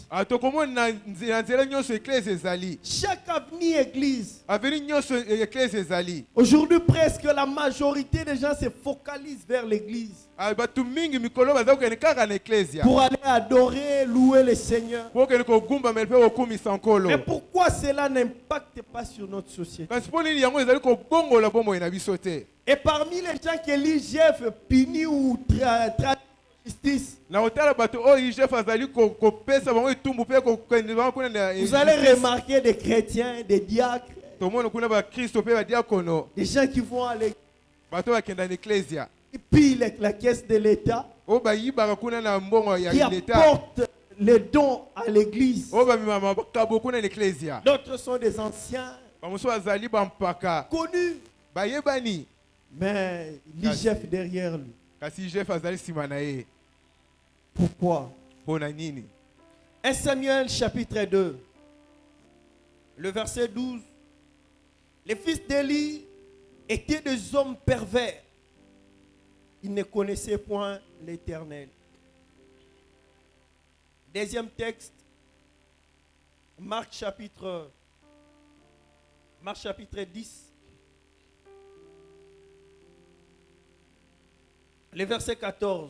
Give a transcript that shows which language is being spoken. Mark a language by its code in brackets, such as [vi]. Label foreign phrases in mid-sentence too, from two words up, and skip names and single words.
[ln] tokomona na nzela nyonso eklese ezali [fr] Chaque avenue église. [ln] aveni nyonso eklese ezali. [fr] Aujourd'hui presque la majorité des gens se focalisent vers l'église [ln] bato mingi mikolo baza kokende kaka na eklesia [fr] pour aller adorer, louer le Seigneur. [ln] po okende kogumbamela mpe kokumisa nkolo. [fr] Mais pourquoi cela n'impacte pas sur notre société? [ln] kasi mpo nini yango ezali kobongola bomoi na biso te. [fr] Et parmi les gens qui élisent Jeff, puni ou justice, [ln] na kotala bato oyo igef azali kopesa bango etumbu mpe kokende bango kuna na [fr] vous allez remarquer des chrétiens, des diacres, [ln] tomona kuna bakristo mpe badiakono [fr] des gens qui vont à l'église, [ln] bato bakenda na eklesia [fr] qui pillent la caisse de l'État, [ln] oyo bayibaka kuna na mbongo ya [fr] qui [ln] leta [fr] apportent les dons à l'église. [ln] oyo bamemama bakabo kuna na eklesia. [fr] D'autres sont des anciens, [ln] bamosusu bazali bampaka [fr] connus, [ln] bayebani [fr] mais l'IGF derrière lui. [ln] kasi igef azali nsima na ye. [fr] Pourquoi? [ln] mpo na nini? [fr] 1 Samuel chapitre 2, le verset 12. Les fils d'Élie étaient des hommes pervers. ils ne connaissaient point l'Éternel. Deuxième texte, Marc chapitre 10, le verset 14.